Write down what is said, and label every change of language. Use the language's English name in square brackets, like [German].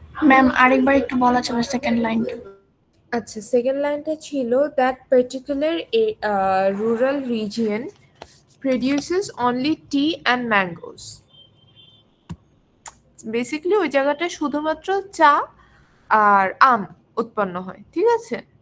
[Bangla] Ma'am আরেকবার একটু বলা যাবে সেকেন্ড লাইনটা? আচ্ছা সেকেন্ড লাইনটা ছিল [English] that particular rural region produces only tea and mangoes. [Bangla] Basically ওই জায়গাটা শুধুমাত্র চা আর আম উৎপন্ন হয়, ঠিক আছে?